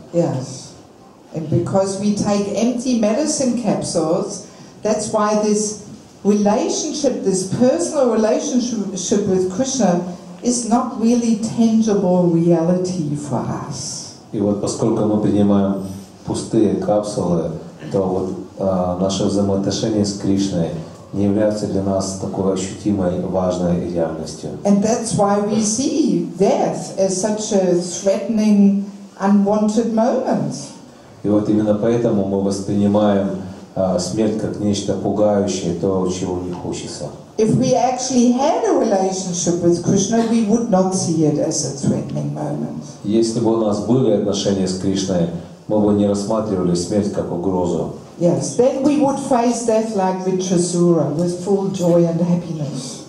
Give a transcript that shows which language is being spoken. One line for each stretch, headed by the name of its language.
English: Yes. And because we take empty medicine capsules, that's why this relationship, this personal relationship with Krishna is not really tangible reality for us.
Russian: И вот поскольку мы принимаем пустые капсулы, то вот наши взаимоотношения с Кришной не являются для нас такой ощутимой, важной реальностью.
English: And that's why we see death as such a threatening, unwanted moment.
Russian: И вот именно поэтому мы воспринимаем смерть как нечто пугающее, то, чего не хочется.
English: If we actually had a relationship with Krishna, we would not see it as a threatening moment.
Russian: Если бы у нас были отношения с Кришной, мы бы не рассматривали смерть как угрозу.
English: Yes, then we would face death like Vitrasura, with full joy and happiness.